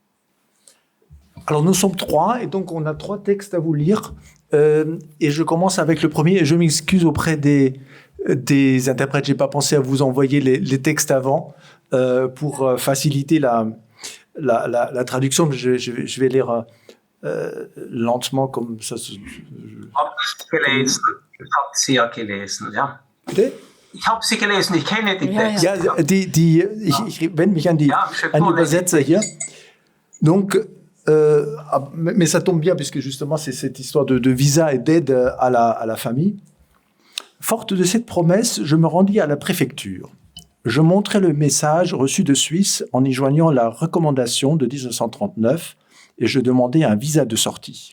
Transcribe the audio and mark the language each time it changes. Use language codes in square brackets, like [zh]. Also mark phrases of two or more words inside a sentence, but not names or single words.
[fr] Alors nous sommes 3 et donc on a 3 textes à vous lire. Et je commence avec le premier, et je m'excuse auprès des interprètes, j'ai pas pensé à vous envoyer les textes avant pour faciliter la traduction. Je vais lire lentement comme ça. [de] Ich habe sie ja gelesen, ja. Bitte? Ich habe sie gelesen, ich kenne die Texte. Ja, ich wende mich an die Übersetzer hier. [fr] Donc, mais ça tombe bien puisque justement c'est cette histoire de visa et d'aide à la famille. Forte de cette promesse, je me rendis à la préfecture. Je montrai le message reçu de Suisse en y joignant la recommandation de 1939 et je demandai un visa de sortie.